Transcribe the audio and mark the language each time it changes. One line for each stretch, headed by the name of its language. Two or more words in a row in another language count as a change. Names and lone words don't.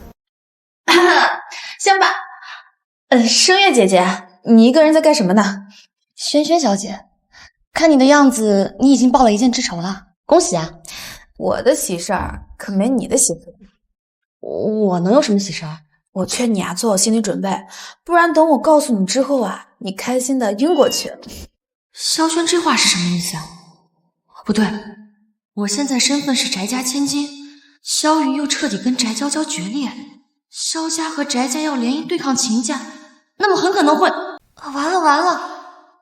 Chinese: 香爸，聲月姐姐，你一個人在幹什麼呢？萱萱小姐，看你的樣子，你已經報了一箭之仇了，恭喜啊！我的喜事兒可沒你的喜事。我能有什麼喜事兒？我勸你啊，做好心理準備，不然等我告訴你之後啊，你開心的暈過去。蕭萱這話是什麼意思啊？不對，我現在身份是翟家千金，蕭雲又徹底跟翟嬌嬌決裂，蕭家和翟家要聯姻對抗秦家，那麼很可能會……完了完了！